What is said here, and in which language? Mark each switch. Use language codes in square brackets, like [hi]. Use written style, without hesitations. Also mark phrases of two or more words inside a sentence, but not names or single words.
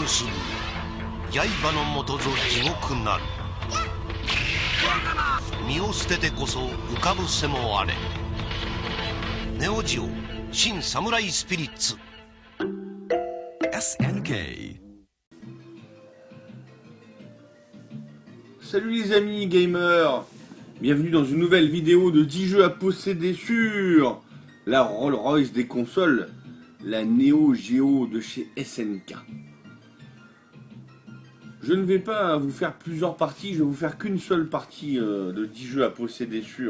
[ja] 刃のもとぞ地獄なる。身を捨ててこそ浮かぶ瀬もあれ。ネオジオ新サムライスピリッツ SNK. [fr] Salut les amis gamers, bienvenue dans une nouvelle vidéo de 10 jeux à posséder sur la Rolls-Royce des consoles, la Neo Geo de chez SNK. Je ne vais pas vous faire plusieurs parties, je vais vous faire qu'une seule partie de 10 jeux à posséder sur.